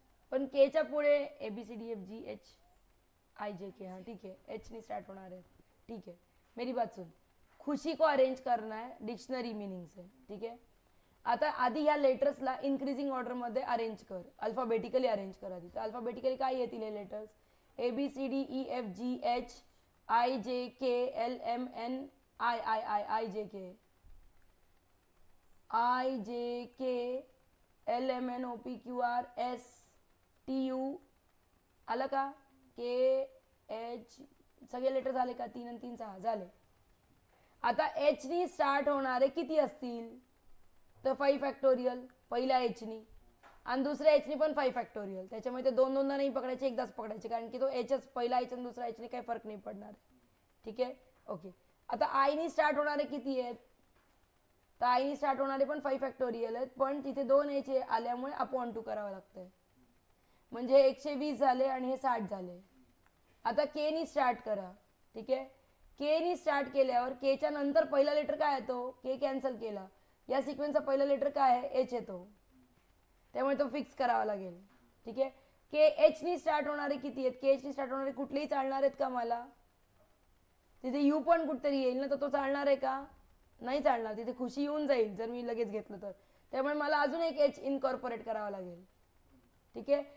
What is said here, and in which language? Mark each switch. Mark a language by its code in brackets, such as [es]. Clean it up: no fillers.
[mr] पण केच्या पुढे A B C D F G H I जे के, [hi] हाँ ठीक है, एच नहीं स्टार्ट होना है, ठीक है। मेरी बात सुन, खुशी को अरेंज करना है डिक्शनरी मीनिंग से, ठीक है। [mr] आता आधी ह्या लेटर्सला इन्क्रीजिंग ऑर्डरमध्ये अरेंज कर, अल्फाबेटिकली अरेंज कर आधी। तर अल्फाबेटिकली काय येतील हे letters? [en] A B C D E F G H I J K L M N I I I I J K, I J K L M N O P Q R S T U, आलं का? [mr] के एच, सगळे लेटर झाले का? 3 आणि 3 6 झाले। आता एच नी स्टार्ट होणारे किती असतील? तर 5 फॅक्टोरियल पहिल्या एच नी, आणि दुसऱ्या एच नी पण 5 फॅक्टोरियल। त्याच्यामुळे ते दोन दोनदा नाही पकडायचे, एकदाच पकडायचे, कारण की तो एचच पहिला एच आणि दुसरा एच नी काही फरक नाही पडणार, ठीक आहे, ओके। आता आय नी स्टार्ट होणारे किती आहेत? तर आय नी स्टार्ट होणारे पण 5 फॅक्टोरियल आहेत, पण तिथे 2 एच आल्यामुळे अपॉन 2 करावं लागतंय, म्हणजे 120 झाले आणि हे 60 झाले। आता के नी स्टार्ट करा, ठीक आहे। के नी स्टार्ट केल्यावर केच्या नंतर पहिला लेटर काय येतो? के कॅन्सल केला, या सिक्वेन्सचा पहिला लेटर काय आहे? एच येतो, त्यामुळे तो फिक्स करावा लागेल, ठीक आहे। के एच नी स्टार्ट होणारे किती आहेत? के एच नी स्टार्ट होणारे कुठलेही चालणार आहेत का मला? तिथे यू पण कुठतरी येईल ना, तर तो चालणार आहे का? नाही चालणार, तिथे खुशी येऊन जाईल जर मी लगेच घेतलं तर, त्यामुळे मला अजून एक एच इनकॉर्पोरेट करावा लागेल, ठीक आहे।